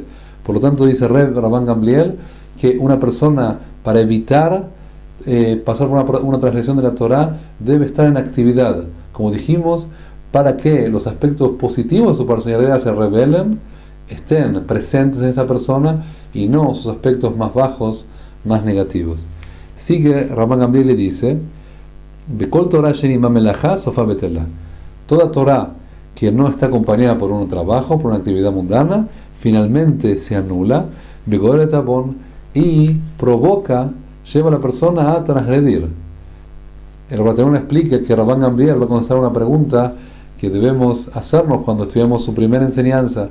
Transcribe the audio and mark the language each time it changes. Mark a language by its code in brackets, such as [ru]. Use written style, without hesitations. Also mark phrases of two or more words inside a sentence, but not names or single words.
[es] Por lo tanto, dice Rabban Gamliel que una persona, para evitar pasar por una transgresión de la Torah, debe estar en actividad, como dijimos, para que los aspectos positivos de su personalidad se revelen, estén presentes en esta persona, y no sus aspectos más bajos, más negativos. Sigue Rabban Gamliel y dice: [he] כל תורה שאין עמה מלאכה סופה בטלה. [es] Toda Torah que no está acompañada por un trabajo, por una actividad mundana, finalmente se anula, [he] וגוררת עוון, [es] y provoca, lleva a la persona a transgredir. El Rabatanón explica que Rabban Gamliel va a contestar una pregunta que debemos hacernos cuando estudiamos su primera enseñanza.